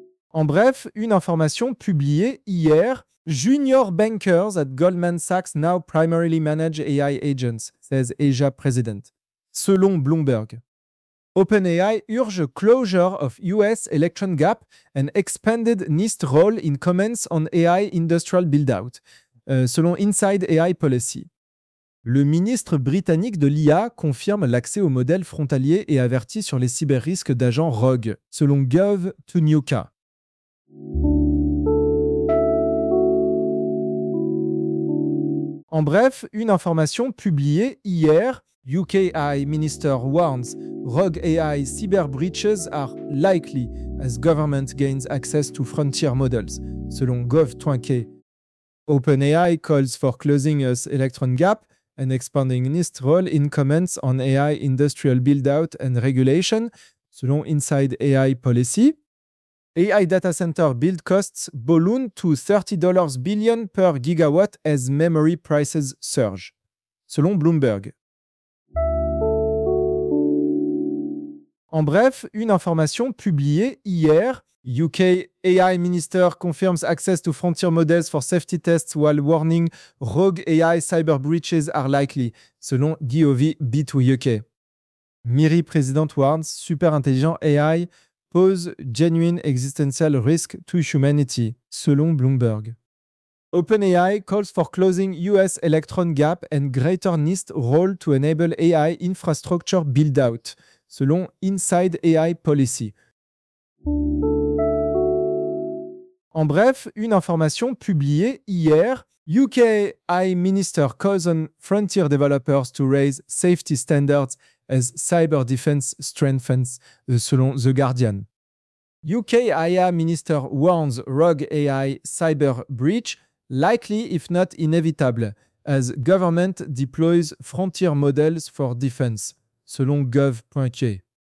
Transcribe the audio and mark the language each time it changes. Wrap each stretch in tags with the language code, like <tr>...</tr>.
<fr>En bref, une information publiée hier,</fr> <en>junior bankers at Goldman Sachs now primarily manage AI agents, says Asia President,</en> <fr>selon</fr> <en>Bloomberg. OpenAI urge closure of US electron gap and expanded NIST role in comments on AI industrial build-out,</en> <fr>selon</fr> <en>Inside AI Policy.</en> <fr>Le ministre britannique de l'IA confirme l'accès aux modèles frontaliers et avertit sur les cyber-risques d'agents rogues, selon Gov2NewK. En bref, une information publiée hier,</fr> <en>UK AI Minister warns rogue AI cyber breaches are likely as government gains access to frontier models,</en> <fr>selon Gov Twinkie.</fr> <en>OpenAI calls for closing its electron gap and expanding NIST's role in comments on AI industrial build-out and regulation,</en> <fr>selon</fr> <en>Inside AI Policy. AI data center build costs balloon to $30 billion per gigawatt as memory prices surge,</en> <fr>selon</fr> <en>Bloomberg.</en> <fr>En bref, une information publiée hier.</fr> <en>UK AI Minister confirms access to frontier models for safety tests while warning rogue AI cyber breaches are likely,</en> <fr>selon</fr> <en>Giovi B2UK. Miri President warns super intelligent AI pose genuine existential risk to humanity,</en> <fr>selon</fr> <en>Bloomberg. OpenAI calls for closing US Electron gap and greater NIST role to enable AI infrastructure build-out,</en> <fr>selon</fr> <en>Inside AI Policy.</en> <fr>En bref, une information publiée hier.</fr> <en>UK AI Minister calls on frontier developers to raise safety standards as cyber defense strengthens,</en> <fr>selon</fr> <en>The Guardian. UK AI Minister warns rogue AI cyber breach likely if not inevitable as government deploys frontier models for defense,</en> <fr>selon</fr> <en>Gov.ca.</en>